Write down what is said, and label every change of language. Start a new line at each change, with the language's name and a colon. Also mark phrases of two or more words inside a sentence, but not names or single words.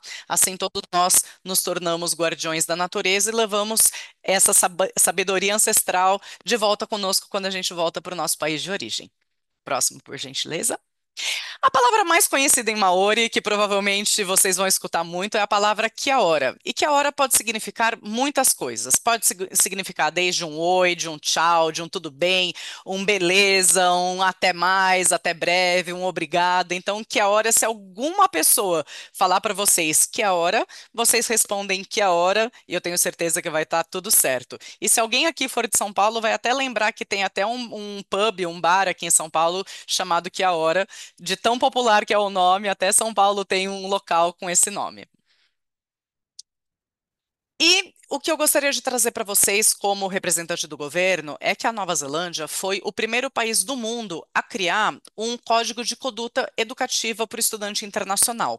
Portuguese: Assim, todos nós nos tornamos guardiões da natureza e levamos essa sabedoria ancestral de volta conosco quando a gente volta para o nosso país de origem. Próximo, por gentileza. A palavra mais conhecida em Maori, que provavelmente vocês vão escutar muito, é a palavra kia-ora. E kia-ora pode significar muitas coisas. Pode significar desde um oi, de um tchau, de um tudo bem, um beleza, um até mais, até breve, um obrigado. Então, kia-ora, se alguma pessoa falar para vocês kia-ora, vocês respondem kia-ora e eu tenho certeza que vai estar tudo certo. E se alguém aqui for de São Paulo, vai até lembrar que tem até um pub, um bar aqui em São Paulo chamado kia-ora, de tão popular que é o nome, até São Paulo tem um local com esse nome. E o que eu gostaria de trazer para vocês, como representante do governo, é que a Nova Zelândia foi o primeiro país do mundo a criar um código de conduta educativa para o estudante internacional.